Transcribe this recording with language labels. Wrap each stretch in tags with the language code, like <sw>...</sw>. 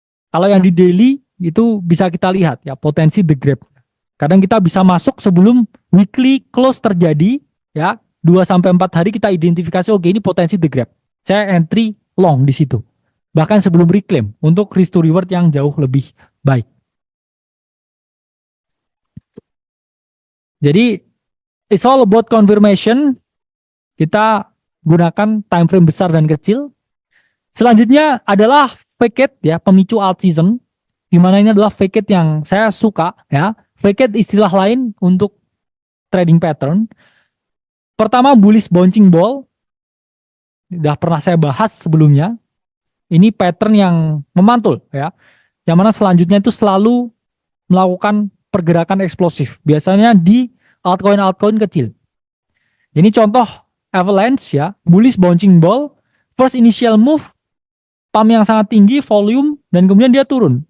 <id>Kalau yang di daily itu bisa kita lihat ya potensi the grab. Kadang kita bisa masuk sebelum weekly close terjadi ya, 2-4 hari kita identifikasi oke ini potensi the grab. Saya entry long di situ. Bahkan sebelum reclaim untuk risk to reward yang jauh lebih baik.</id> <en>Jadi it's all about confirmation.</en> <id>Kita gunakan time frame besar dan kecil. Selanjutnya adalah fake ya, pemicu alt season. Di mana ini adalah fake yang saya suka ya. Fake istilah lain untuk trading pattern. Pertama bullish bouncing ball. Sudah pernah saya bahas sebelumnya. Ini pattern yang memantul ya. Yang mana selanjutnya itu selalu melakukan pergerakan eksplosif. Biasanya di altcoin kecil. Ini contoh avalanche ya, bullish bouncing ball,</id> <en>first initial move,</en> <id>pump yang sangat tinggi, volume, dan kemudian dia turun.</id>